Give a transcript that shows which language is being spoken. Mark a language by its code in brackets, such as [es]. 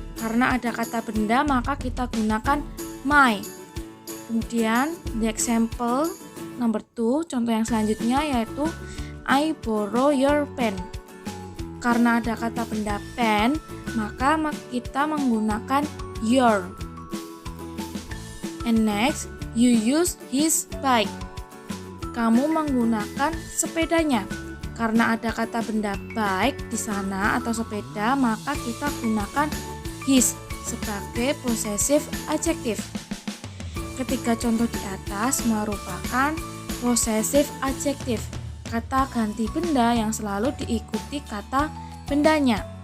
[id] Karena ada kata benda, maka kita gunakan my. Kemudian, the example number 2, contoh yang selanjutnya yaitu I borrow your pen. Karena ada kata benda pen, maka kita menggunakan your. [en] And next, you use his bike. [id] Kamu menggunakan sepedanya. Karena ada kata benda bike di sana atau sepeda, maka kita gunakan his sebagai possessive adjective. Ketiga contoh di atas merupakan possessive adjective, kata ganti benda yang selalu diikuti kata bendanya.